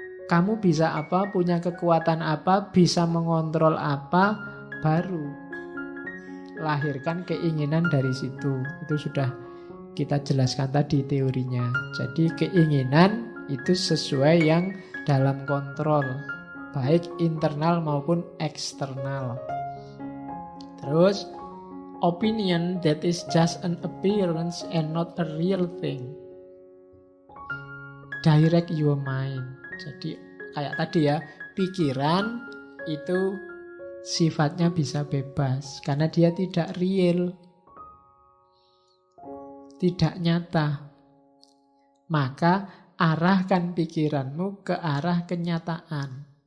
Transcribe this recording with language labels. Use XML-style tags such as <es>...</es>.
<id>Kamu bisa apa, punya kekuatan apa, bisa mengontrol apa, baru lahirkan keinginan dari situ. Itu sudah kita jelaskan tadi teorinya. Jadi keinginan itu sesuai yang dalam kontrol, baik internal maupun eksternal.</id> <en>Terus, opinion that is just an appearance and not a real thing. Direct your mind.</en> <id>Jadi kayak tadi ya, pikiran itu sifatnya bisa bebas karena dia tidak real, tidak nyata. Maka arahkan pikiranmu ke arah kenyataan.</id>